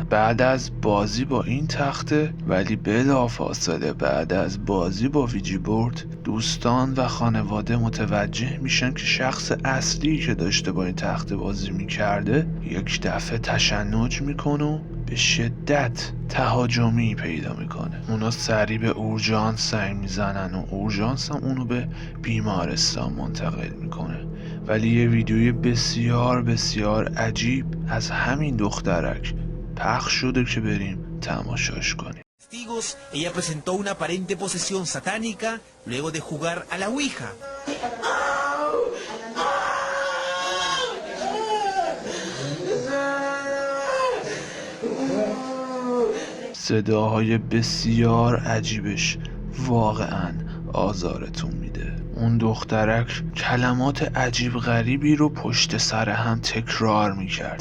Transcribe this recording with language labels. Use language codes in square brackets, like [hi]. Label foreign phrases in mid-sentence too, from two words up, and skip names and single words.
[fa] بعد از بازی با این تخته، ولی بلافاصله بعد از بازی با [en] Ouija board, [fa] دوستان و خانواده متوجه میشن که شخص اصلی که داشته با این تخته بازی میکرده یک دفعه تشنج میکنه و به شدت تهاجمی پیدا میکنه. اونا سریع به اورژانس سعی میزنن و اورژانس هم اونو به بیمارستان منتقل میکنه. ولی یه ویدیوی بسیار بسیار عجیب از همین دخترک پخش شده که بریم تماشاش کنیم. [es] Testigos, ella presentó una aparente posesión satánica luego de jugar a la Ouija. [fa] صداهای بسیار عجیبش واقعا آزارتون میده. اون دخترک کلمات عجیب غریبی رو پشت سر هم تکرار میکرد.